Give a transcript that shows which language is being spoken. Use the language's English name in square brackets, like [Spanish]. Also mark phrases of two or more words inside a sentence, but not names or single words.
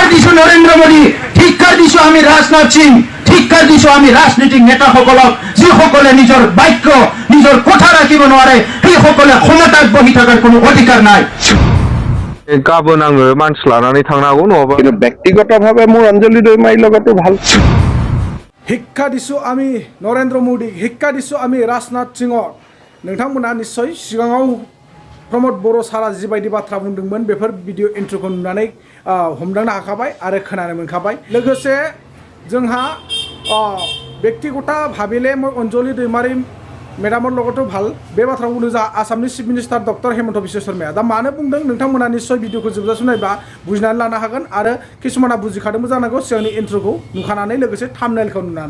[Assamese] দিছোঁ নৰেন্দ্ৰ মোদী, ধিক্কাৰ দিছোঁ আমি ৰাজনাথ সিং, ধিক্কাৰ দিছোঁ আমি ৰাজনীতিক নেতাসকলক, যিসকলে নিজৰ বাক্য নিজৰ কথা ৰাখিব নোৱাৰে, সেইসকলে ক্ষমতাত বহি থকাৰ কোনো অধিকাৰ নাই। [Bodo] गाबोन आङो मानसि लानानै थांनो हागौ नङाबा [Assamese] কিন্তু ব্যক্তিগতভাৱে মোৰ অঞ্জলি দৈমাৰীৰ লগতো ভাল। শিক্ষা দিছোঁ আমি নৰেন্দ্ৰ মোদীক, শিক্ষা দিছোঁ আমি राजनाथ सिंहक। [Bodo] नोंथांमोना निश्चय सिगाङाव प्रमद बर' सारा जिबायदि बाथ्रा बुंदोंमोन बेफोर [English] video intro [Bodo] नुनानै हमदांनो हाखाबाय आरो खोनानो मोनखाबाय। लोगोसे जोंहा [Assamese] ব্যক্তিগতভাৱে মই অঞ্জলি দৈমাৰী মেডামৰ লগতো ভাল [Bodo] बे बाथ्रा बुंदों जा आसामनि [English] Chief Minister Doctor [Bodo] हेमन्त बिश्व शर्माया दा मानो बुंदों नोंथांमोना निश्चय भिडिअखौ जोबजासिम नायबा बुजिनानै लानो हागोन आरो किसुमाना बुजिखादोंबो जानांगौ सिगांनि इन्ट्र'खौ नुखानानै लोगोसे थाम्बनेलखौ नुनानै।